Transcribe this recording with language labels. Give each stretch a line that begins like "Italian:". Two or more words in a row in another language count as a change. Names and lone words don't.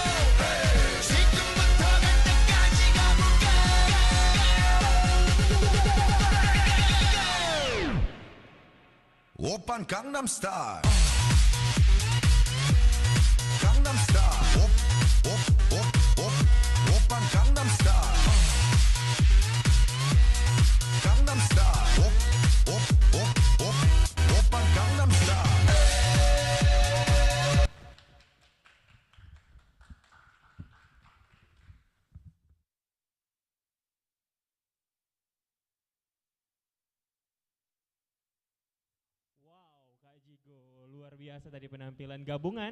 Korean: 지금부터 갈 때까지 가볼까 오빤 강남스타일 강남스타일 오빤 강남스타일 강남스타일 오빤 강남스타일
Indonesian: Wow, Kak Jigo, luar biasa tadi penampilan gabungan.